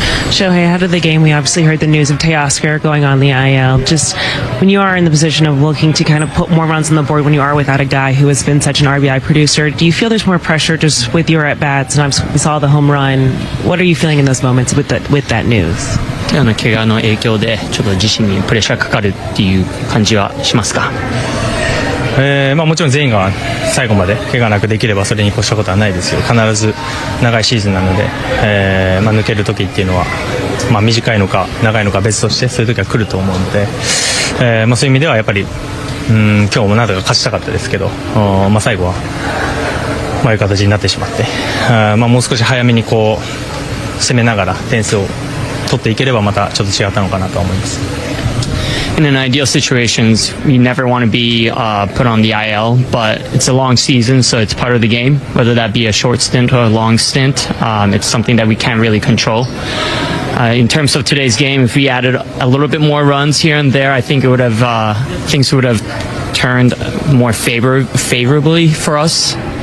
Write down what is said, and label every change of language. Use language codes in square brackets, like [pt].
[en] Shohei, ahead of the game, we obviously heard the news of Teoscar going on the IL. Just when you are in the position of looking to kind of put more runs on the board when you are without a guy who has been such an RBI producer, do you feel there's more pressure just with your at-bats? And we saw the home run. What are you feeling in those moments with that news? [ja] 怪我の影響でちょっと自身にプレッシャーかかるっていう感じはしますか？もちろん全員が最後まで怪我なくできればそれに越したことはないですよ。必ず長いシーズンなので、抜ける時っていうのは、短いのか長いのか別としてそういう時は来ると思うので、そういう意味ではやっぱり今日もなんとか勝ちたかったですけど、最後はいう形になってしまって、もう少し早めに攻めながら点数を取っていければまたちょっと違ったのかなとは思います。 [en] In an ideal situations, we never want to be put on the IL, but it's a long season, so it's part of the game. Whether that be a short stint or a long stint, it's something that we can't really control. In terms of today's game, if we added a little bit more runs here and there, I think it would have things would have turned more favorably for us.